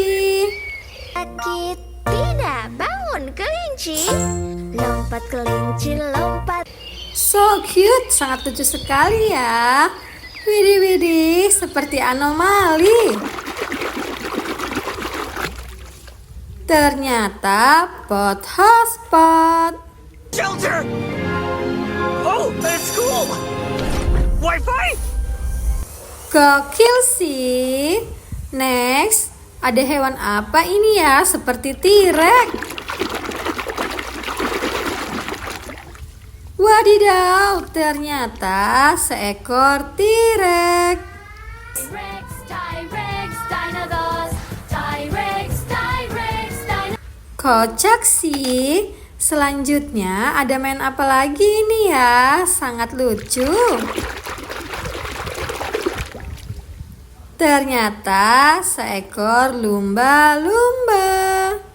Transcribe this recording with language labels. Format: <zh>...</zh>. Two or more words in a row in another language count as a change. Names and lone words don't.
<id>Sakit tidak, bangun kelinci. Lompat kelinci, lompat.</id> <en>So cute,</en> <id>sangat lucu sekali ya. Widih, seperti anomali. Ternyata pot hotspot.</id> <en>Shelter! Oh, that's cool!</en> <id>Wi-Fi? Gokil sih. Next, ada hewan apa ini ya? Seperti T-Rex. Wadidaw, ternyata seekor T-Rex.</id> <en>T-Rex, T-Rex, dinosaurs. T-Rex, T-Rex, dinosaurs.</en> <id>Kocak sih. Selanjutnya ada main apa lagi ini ya? Sangat lucu. Ternyata seekor lumba-lumba.</id>